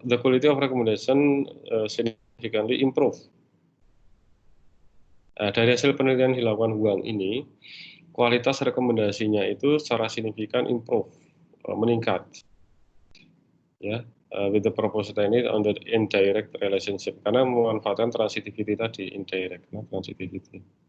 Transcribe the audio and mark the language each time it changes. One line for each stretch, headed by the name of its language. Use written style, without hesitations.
English: The quality of recommendation significantly improve.
Indonesian: Nah, dari hasil penelitian dilakukan Huang ini, kualitas rekomendasinya itu secara signifikan improve, meningkat.
English: Ya, with the proposed technique on the indirect relationship, karena memanfaatkan transitivity tadi, indirect transitivity.